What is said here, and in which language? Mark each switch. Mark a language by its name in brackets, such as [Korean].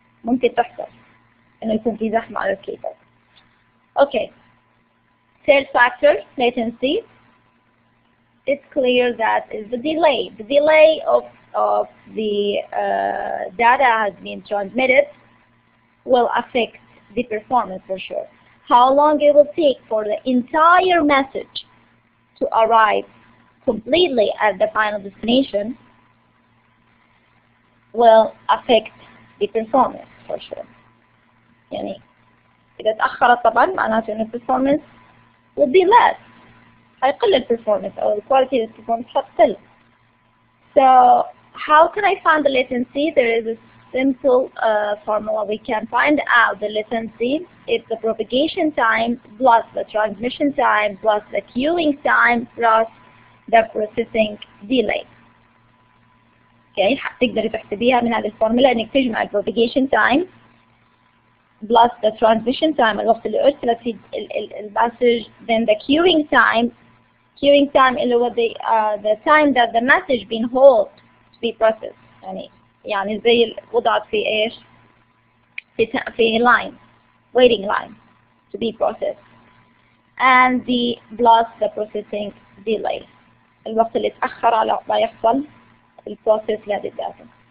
[Arabic] ممكن تحصل إنه يكون في زحمة على الكيبل. [English] Okay. Third factor, latency. It's clear that is the delay. The delay of the data has been transmitted will affect the performance for sure. How long it will take for the entire message to arrive completely at the final destination will affect the performance for sure. [Arabic] يعني إذا تأخرت طبعا معناته إن [English] performance will be less. [Arabic] هيقل البرفورمانس أو الكواليتي البرفورمانس هتقل. [English] So how can I find the latency? There is a simple formula. We can find out the latency. It's the propagation time plus the transmission time plus the queuing time plus the processing delay. Okay, [Arabic] تقدري تحسبيها من هذه الفورمولا إنك تجمع [English] propagation time plus the transmission time [Arabic] الوقت اللي أرسلت فيه المسج, [English] then the queuing time [Arabic] اللي هو [English] the time that the message been hold be processed. [Arabic] يعني زي وضعت في إيش؟ في [English] line, waiting line to be processed. And the plus the processing delay. [Arabic] الوقت اللي تأخر على ما يحصل البروسيس لهذه الداتا.